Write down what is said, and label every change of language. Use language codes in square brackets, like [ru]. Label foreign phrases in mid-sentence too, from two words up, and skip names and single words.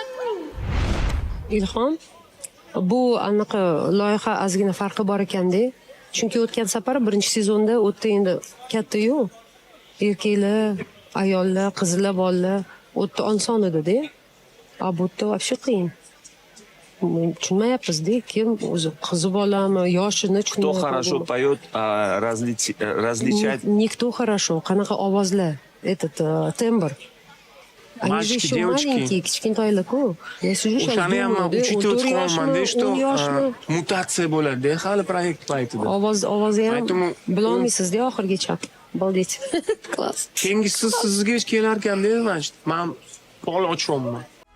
[uz] Ilhom, bu anaqa loyiha ozgina farqi bor ekanda. Chunki o'tgan safar birinchi sezonda u yerda endi katta-yu erkaklar, ayollar, qizlar, bolalar o'tda oson edi-da. A bu yerda вообще qiyin. Tushunmayapmiz-da, kim o'zi qizi bolami, yoshini [ru] Кто [uz] tushunmayapmiz. [ru] хорошо поет, различать. Никто хорошо. [uz] Qanaqa ovozlar, [ru] этот тембр. Они же Мальчики, еще девочки. маленькие, kichkintoylar-ku. Я сижу сейчас [uz] O'shani ham [ru] думаю, [uz] uchita o'tganman-da, что 10 yoshmi? mutatsiya bo'ladi hali proyekt paytida. Ovozi ham Aytdim, bilolmaysizda oxirigacha. [ru] Балдеть. Класс. [uz] Keyingisi sizga kelar ekanda, значит, men pol ochyapman.